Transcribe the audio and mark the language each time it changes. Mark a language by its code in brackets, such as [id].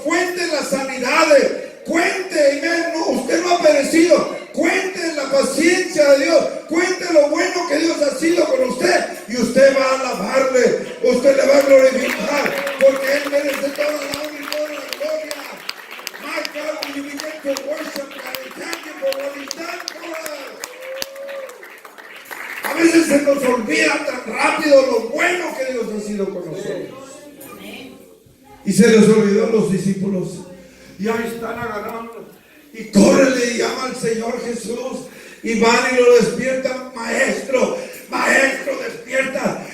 [es] Cuente las sanidades. Cuente, usted no ha perecido. Cuente la paciencia de Dios. Cuente lo bueno que Dios ha sido con usted. Y usted va a alabarle. Usted le va a glorificar. Porque Él merece toda la honra y toda la gloria. [en] My God, when you begin to worship God and thank Him for what He's done for us. [es] A veces se nos olvida tan rápido lo bueno que Dios ha sido con nosotros. Y se les olvidó a los discípulos. Y ahí están agarrando. Y córrele y llama al Señor Jesús. Y van y lo despiertan: Maestro, Maestro, despierta.